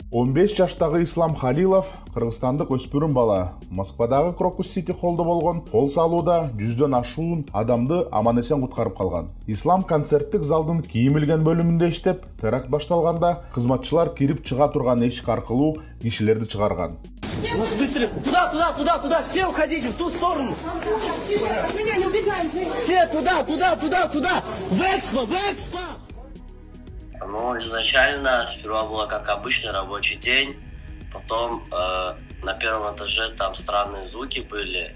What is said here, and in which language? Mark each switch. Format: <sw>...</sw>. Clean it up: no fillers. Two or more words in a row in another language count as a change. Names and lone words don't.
<ky>15 жаштагы Ислам Халилов кыргызстандык өспүрүм бала Москвадагы Крокус Сити холлдо болгон кол салууда 100дөн ашуун адамды аман-эсен куткарып калган. Ислам концерттик залдын кийим илген бөлүмүндө иштеп, теракт башталганда кызматчылар кирип чыга турган эшик аркылуу кишилерди чыгарган.</ky> <ru>Быстро! Туда! Все уходите в ту сторону! Все туда! В Экспо! Ну, изначально сперва было как обычный рабочий день, потом на первом этаже там странные звуки были.</ru>